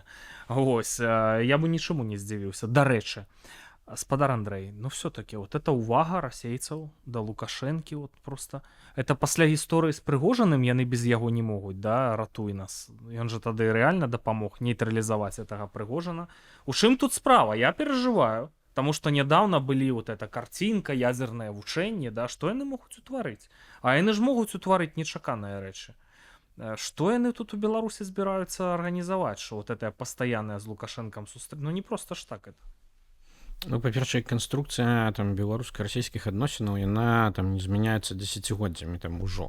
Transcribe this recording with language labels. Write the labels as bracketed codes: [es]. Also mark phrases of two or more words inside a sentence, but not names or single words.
[be] Вось, я бы нічаму не здзівіўся. Дарэчы, спадар Андрэй, ну [ru] все-таки вот эта [be] увага расейцаў да Лукашэнкі, [ru] вот просто это [be] пасля гісторыі з Прыгожаным яны без яго не могуць, да, ратуй нас. Ён жа тады рэальна дапамог нейтралізаваць гэтага Прыгожана. У чым тут справа? Я перажываю, [ru] потому что недавно былі вот эта картинка, [be] ядзернае вучэнне, да, што яны могуць утварыць? А яны ж могуць утварыць нечаканыя рэчы. Што яны тут у Беларусі збіраюцца арганізаваць, што [ru] вот это [be] пастаянная з Лукашэнкам сустрэча? [ru] Ну не просто ж так это. [be] Ну, па-першае, канструкцыя там беларуска-расійскіх адносінаў, яна там не змяняецца дзесяцігоддзямі там ужо.